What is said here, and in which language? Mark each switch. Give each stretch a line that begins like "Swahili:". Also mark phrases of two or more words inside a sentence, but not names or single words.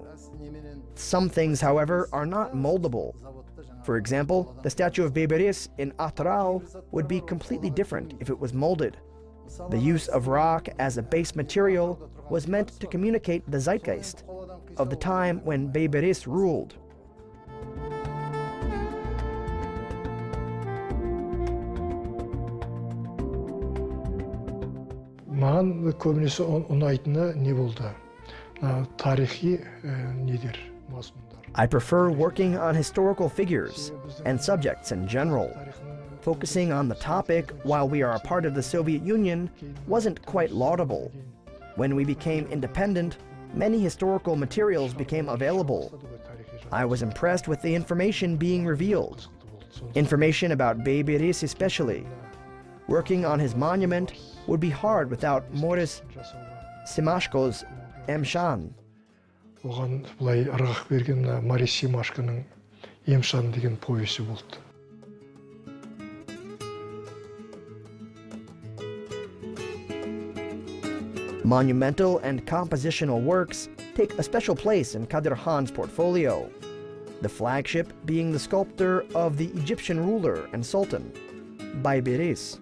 English: Some things, however, are not moldable. For example, the statue of Beberis in Atrau would be completely different if it was molded. The use of rock as a base material was meant to communicate the zeitgeist of the time when Beberis ruled.
Kazakh: Маған көбінесе ұнайтыны не болды? Тарихи недер, мазмұндар.
English: I prefer working on historical figures and subjects in general. Focusing on the topic while we are a part of the Soviet Union wasn't quite laudable. When we became independent, many historical materials became available. I was impressed with the information being revealed. Information about Beberis especially. Working on his monument would be hard without Moris Simashko's Emshan.
Kazakh: Оған бұлай ырғақ берген Марис Симашконың Емшан деген повесі болды.
English: Monumental and compositional works take a special place in Kadyrkhan's portfolio, the flagship being the sculptor of the Egyptian ruler and sultan, Beberis.